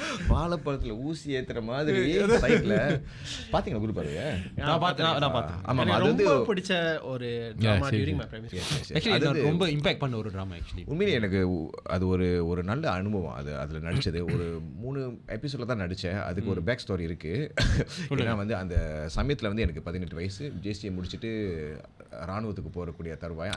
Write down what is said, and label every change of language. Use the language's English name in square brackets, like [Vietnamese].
[Tamil] வாழைப்பழத்தில் ஊசி ஏத்துற மாதிரி சைக்கிள் பாத்தீங்களா குரு பார்வையை? நான் பார்த்தேன். ஆமாம், அது வந்து பிடிச்ச ஒரு [English] drama during my primary school. [Tamil] Actually ரொம்ப இம்பாக்ட் பண்ண ஒரு ட்ராமா. [English] actually [Tamil] உண்மையிலே எனக்கு அது ஒரு நல்ல அனுபவம். அதில் நடித்தது ஒரு 3 எபிசோடில் தான் நடித்தேன். அதுக்கு ஒரு பேக் ஸ்டோரி இருக்குது. ஏன்னா வந்து அந்த சமயத்தில் வந்து எனக்கு 18 வயசு, ஜேசியை முடிச்சுட்டு இராணுவத்துக்கு போகக்கூடிய தருவாய்.